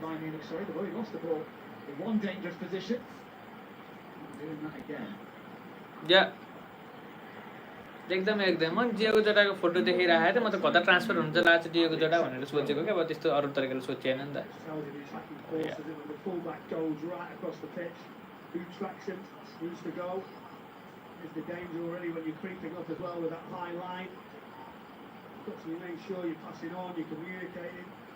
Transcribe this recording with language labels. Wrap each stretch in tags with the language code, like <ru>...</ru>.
<en>Bayern Munich, sorry, they've already lost the ball in one dangerous position. Doing that again.</en> <ne>या एकदम एकदम म Diogo जटाको photo देखिरहेको थिएँ म त कता ट्रान्सफर हुन्छ लाग्छ डियोगो जटा भनेर सोचेको क्या अब त्यस्तो अरू तरिकाले सोचिएन नि त</ne> <en>Tells you the attacking force of it when the fullback goes right across the pitch. Who tracks him? Who's to go? Is the danger already when you're creeping up as well with that high line? You've got to make sure you're passing on, you're communicating.</en>